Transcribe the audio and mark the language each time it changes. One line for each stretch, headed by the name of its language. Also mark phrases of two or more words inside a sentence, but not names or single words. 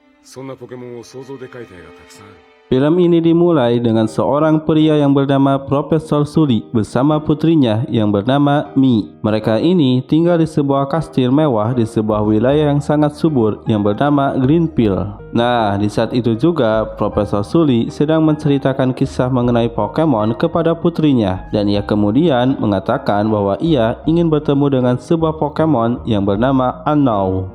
Japanese: そんなポケモンを想像で描いた絵がたくさんある。
Indonesian: Film ini dimulai dengan seorang pria yang bernama Profesor Sully bersama putrinya yang bernama Mi. Mereka ini tinggal di sebuah kastil mewah di sebuah wilayah yang sangat subur yang bernama Greenfield. Nah, di saat itu juga Profesor Sully sedang menceritakan kisah mengenai Pokemon kepada putrinya, dan ia kemudian mengatakan bahwa ia ingin bertemu dengan sebuah Pokemon yang bernama Unown.